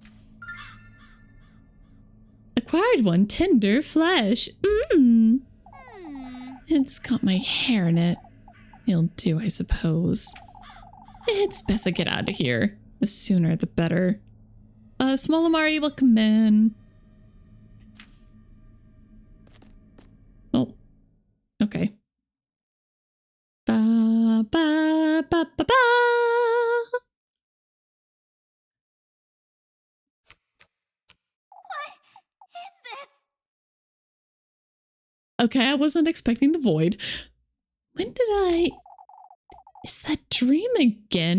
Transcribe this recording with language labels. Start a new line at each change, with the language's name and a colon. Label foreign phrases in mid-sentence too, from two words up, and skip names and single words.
English: Acquired 1 tender flesh. It's got my hair in it. It'll do, I suppose. It's best I get out of here. The sooner the better. Small Amari, welcome in. Oh, okay. Ba, ba, ba, ba, ba. Is this? Okay, I wasn't expecting the void. When did I... Is that dream again?